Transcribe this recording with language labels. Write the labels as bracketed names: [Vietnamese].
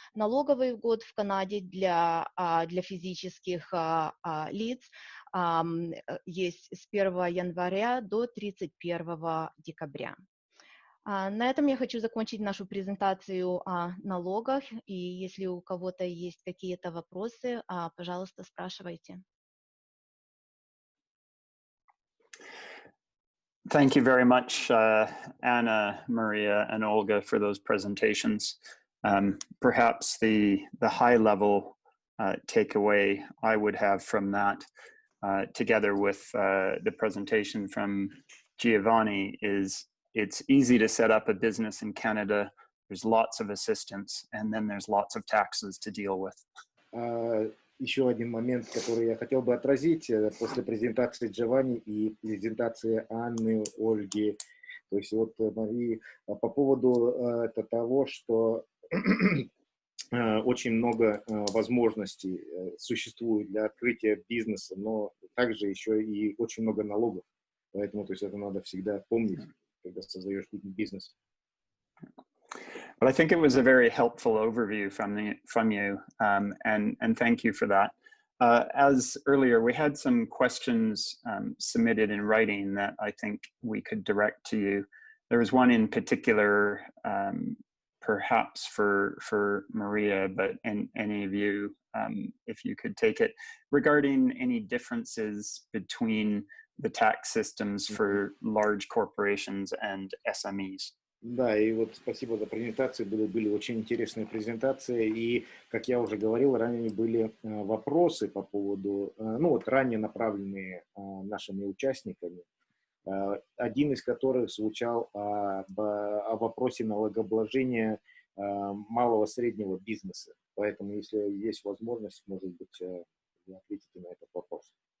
[Russian] Налоговый год в Канаде для физических лиц есть с 1 января до 31 декабря. На этом я хочу закончить нашу презентацию о налогах, и если у кого-то есть какие-то вопросы, пожалуйста, спрашивайте. [English] Thank you very much, Anna, Maria, and Olga for those presentations. Perhaps the high-level takeaway I would have from that, together with the presentation from Giovanni, is it's easy to set up a business in Canada. There's lots of assistance, and then there's lots of taxes to deal with. [Russian] Еще один момент, который я хотел бы отразить после презентации Giovanni и презентации Анны, Ольги. То есть вот и по поводу того, что очень много возможностей существует для открытия бизнеса, но также еще и очень много налогов. Поэтому то есть это надо всегда помнить, когда создаешь бизнес. [English] But I think it was a very helpful overview from you, and thank you for that. As earlier, we had some questions submitted in writing that I think we could direct to you. There was one in particular, perhaps for Maria, but any of you, if you could take it, regarding any differences between the tax systems for large corporations and SMEs. [Russian] Да, и вот спасибо за презентацию, были очень интересные презентации, и, как я уже говорил, ранее были вопросы по поводу, ну вот ранее направленные нашими участниками, один из которых звучал о вопросе налогообложения малого среднего бизнеса, поэтому, если есть возможность, может быть, вы ответите на этот вопрос.